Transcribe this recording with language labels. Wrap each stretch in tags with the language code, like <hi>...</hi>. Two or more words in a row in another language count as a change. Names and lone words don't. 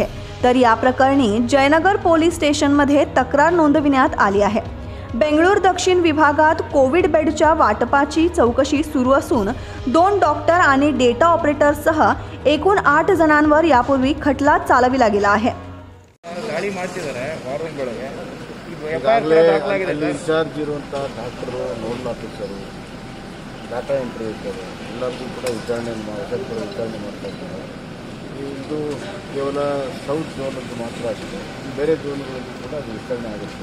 <mr>तर या प्रकरणी जयनगर पोलीस स्टेशनमध्ये तक्रार नोंदविण्यात आली आहे। बेंगळूर दक्षिण विभागात कोविड बेडच्या वाटपाची चौकशी सुरू असून 2 डॉक्टर आणि डेटा ऑपरेटरसह एकूण 8 जणांवर यापूर्वी खटला चालविला गेला आहे।</mr> <kn>ಗಾಡಿ ಮಾಡ್ತಿದ್ದಾರೆ ವಾರದೊಳಗೆ ಈಗಾಗಲೇ ಇನ್ಚಾರ್ಜ್ ಇರುವಂಥ ಡಾಕ್ಟರು,</kn> <en>nodal officer, data entry</en> <kn>ಇರ್ತಾರೆ, ಎಲ್ಲರಿಗೂ ಕೂಡ ವಿಚಾರಣೆ ಮಾಡ್ತಾ ಇದ್ದಾರೆ। ಇದು ಕೇವಲ ಸೌತ್ ಝೋನಲ್ಲಿ ಮಾತ್ರ ಆಗಿದೆ, ಬೇರೆ ಝೋನ್ಗಳಲ್ಲಿ ಕೂಡ ಅದು ವಿಸ್ತರಣೆ ಆಗುತ್ತೆ।</kn>